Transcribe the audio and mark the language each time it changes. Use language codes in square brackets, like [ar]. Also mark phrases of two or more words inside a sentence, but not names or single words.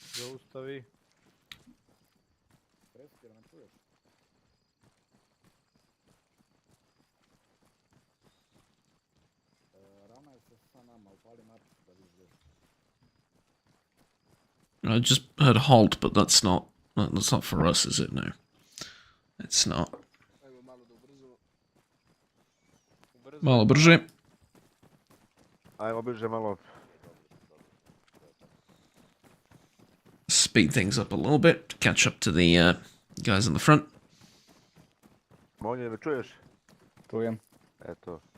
[en] I just heard halt, but that's not for us, is it? No, it's not. [sr] Malo brže. Ajmo brže malo. [en] Speed things up a little bit to catch up to the guys in the front. [sr] Monje, me čuješ? Čujem. Eto.